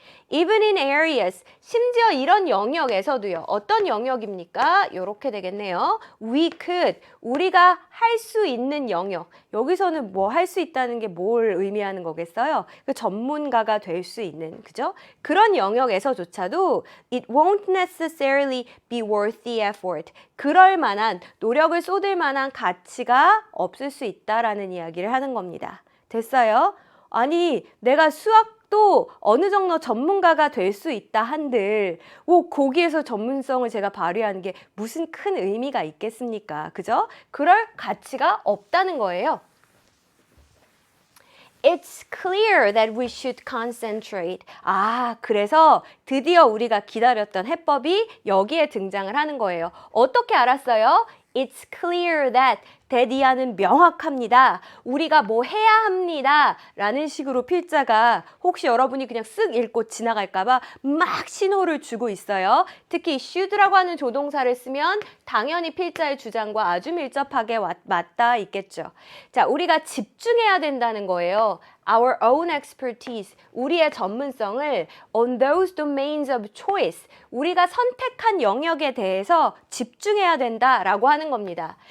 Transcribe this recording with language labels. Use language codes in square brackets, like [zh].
[en] Even in areas, [ko] 심지어 이런 영역에서도요. 어떤 영역입니까? 이렇게 되겠네요. [en] We could, [ko] 우리가 할 수 있는 영역. 여기서는 뭐 할 수 있다는 게 뭘 의미하는 거겠어요? 그 전문가가 될 수 있는, 그죠? 그런 영역에서조차도 [en] it won't necessarily be worth the effort. [ko] 그럴 만한, 노력을 쏟을 만한 가치가 없을 수 있다라는 이야기를 하는 겁니다. 됐어요? 아니, 내가 수학도 어느 정도 전문가가 될 수 있다 한들 거기에서 전문성을 제가 발휘하는 게 무슨 큰 의미가 있겠습니까? 그죠? 그럴 가치가 없다는 거예요. [en] It's clear that we should concentrate. [ko] 아, 그래서 드디어 우리가 기다렸던 해법이 여기에 등장을 하는 거예요. 어떻게 알았어요? [en] It's clear that [ko] that이하는 명확합니다. 우리가 뭐 해야 합니다. 라는 식으로 필자가 혹시 여러분이 그냥 쓱 읽고 지나갈까봐 막 신호를 주고 있어요. 특히 should라고 하는 조동사를 쓰면 당연히 필자의 주장과 아주 밀접하게 맞닿아 있겠죠. 자, 우리가 집중해야 된다는 거예요. [en] Our own expertise, [ko] 우리의 전문성을 [en] on those domains of choice, [ko] 우리가 선택한 영역에 대해서 집중해야 된다라고 하는 겁니다.